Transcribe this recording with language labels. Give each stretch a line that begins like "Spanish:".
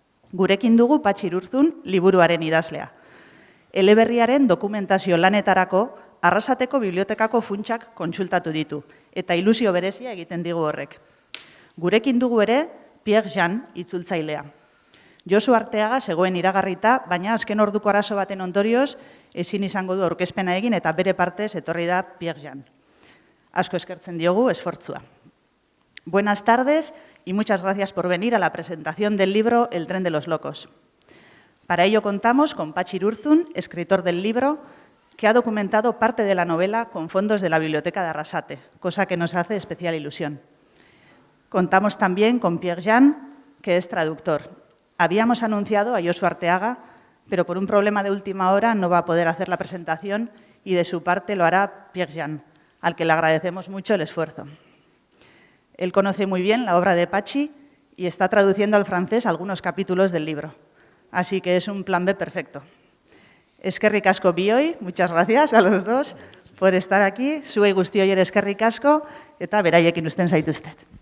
Basque: Gurekin dugu Patxi Irurzun liburuaren idazlea. Eleberriaren dokumentazio lanetarako Arrasateko bibliotekako funtsak kontsultatu ditu eta ilusio berezia egiten digu horrek. Gurekin dugu ere Pierre Jean itzultzailea. Josu Arteaga zegoen iragarrita, baina azken orduko arazo baten ondorioz ezin izango du aurkezpena egin eta bere partez etorri da Pierre Jean. Asko eskertzen diogu esfortzua.
Spanish: Buenas tardes y muchas gracias por venir a la presentación del libro El tren de los locos. Para ello contamos con Patxi Irurzun, escritor del libro, que ha documentado parte de la novela con fondos de la Biblioteca de Arrasate, cosa que nos hace especial ilusión. Contamos también con Pierre Jean, que es traductor. Habíamos anunciado a Josu Arteaga, pero por un problema de última hora no va a poder hacer la presentación y de su parte lo hará Pierre Jean, al que le agradecemos mucho el esfuerzo. Él conoce muy bien la obra de Patxi y está traduciendo al francés algunos capítulos del libro. Así que es un plan B perfecto.
Basque: Eskerrik asko bioi,
Spanish: muchas gracias a los dos por estar aquí.
Basque: Zuei guztioi ere eskerrik asko eta beraiekin uzten zaituztet.